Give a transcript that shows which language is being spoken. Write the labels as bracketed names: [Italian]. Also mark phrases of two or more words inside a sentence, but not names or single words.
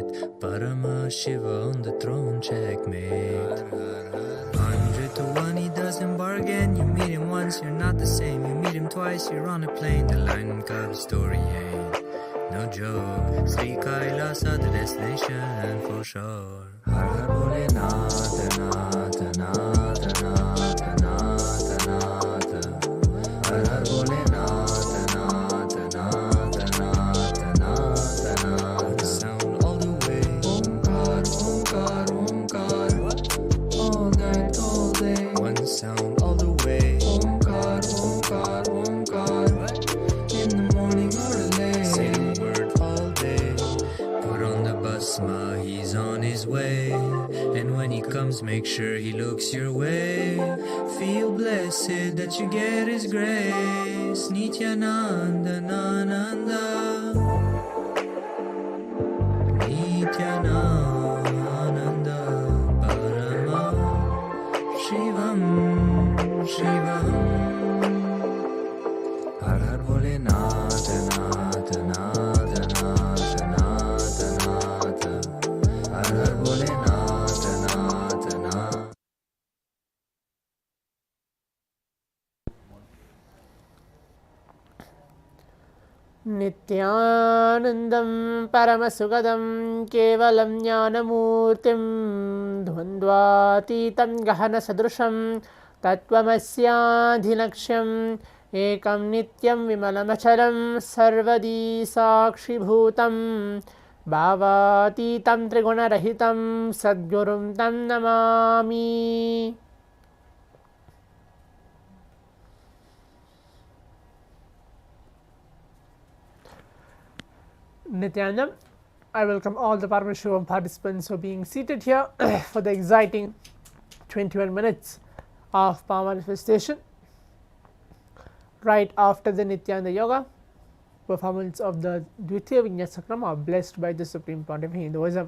[English] Paramashiva on the throne, checkmate. 100 to 1, he doesn't bargain. You meet him once, you're not the same. You meet him twice, you're on a plane. The Lion and Cub story ain't no joke. Sri Kailasa, the destination for sure. [Hindi] हर हर बोले नाथ नाथ नाथ नाथ नाथ नाथ. हर हर बोले नाथ नाथ नाथ नाथ नाथ नाथ. [English] Sound all the way. Omkar Omkar Omkar. All night all day. One sound all the way. Omkar Omkar Omkar. In the morning or the late. Say the word all day. Put on the basma, he's on his way. And when he comes, make sure he looks your way. Feel blessed that you get his grace. Nithyananda Nananda. Nithyananda Paramashivam. Bholenath, Nath, Nath, Nath, Nath, Nath. [Hindi] हर हर भोलेनाथ, नाथ, नाथ. [Sanskrit] नित्यानन्दं परमसुखदं केवलं ज्ञानमूर्तिं द्वन्द्वातीतं गहनसदृशं तत्त्वमस्याधिलक्ष्यम् एकं नित्यं विमलमचलं सर्वदी साक्षिभूतं भावातीतं त्रिगुणरहितं सद्गुरुं तं नमामि. [English] Nithyanandam, I welcome all the Paramashivoham participants who are being seated here for the exciting 21 minutes of power manifestation. Right after the Nithyananda Yoga, performance of the Dvitiya Vinyasakrama blessed by the Supreme Pontiff of Hinduism.